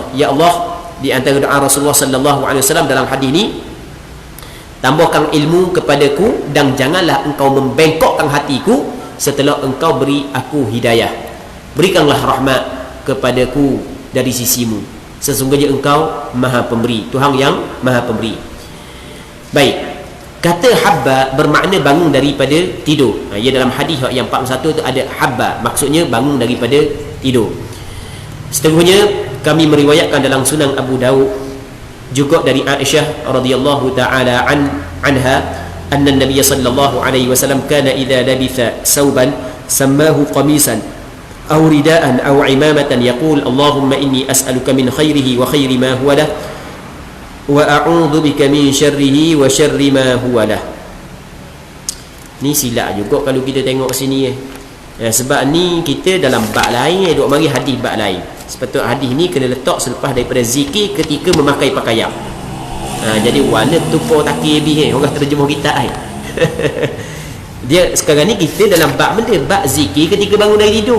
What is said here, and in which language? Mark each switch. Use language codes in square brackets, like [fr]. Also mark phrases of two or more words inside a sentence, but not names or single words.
[ms] Ya Allah, di antara doa Rasulullah [ar] صلى الله عليه وسلم [ms] dalam hadis ni, tambahkan ilmu kepadaku dan janganlah engkau membengkokkan hatiku setelah engkau beri aku hidayah. Berikanlah rahmat kepadaku dari sisimu, sesungguhnya engkau maha pemberi, Tuhan yang maha pemberi. Baik, kata habba bermakna bangun daripada tidur. Ya, dalam hadis yang 41 tu ada habba, maksudnya bangun daripada tidur. Seterusnya kami meriwayatkan dalam Sunan Abu Daud juga dari Aisyah [ar] رضي الله تعالى عنها أن النبي صلى الله عليه وسلم كان إذا لبس ثوبا سماه قميصا أو رداء أو عمامة يقول اللهم إني أسألك من خيره وخير ما هو له وأعوذ بك من شره وشر ما هو له. [ms] Ni silap juga kalau kita tengok sini sebab ni kita dalam bab lain duk mari hadis bab lain. Sepatutnya hadis ni kena letak selepas daripada zikir ketika memakai pakaian. Jadi wala tupo takir lebih orang terjemah kita dia sekarang ni kita dalam bab benda, bab zikir ketika bangun dari tidur.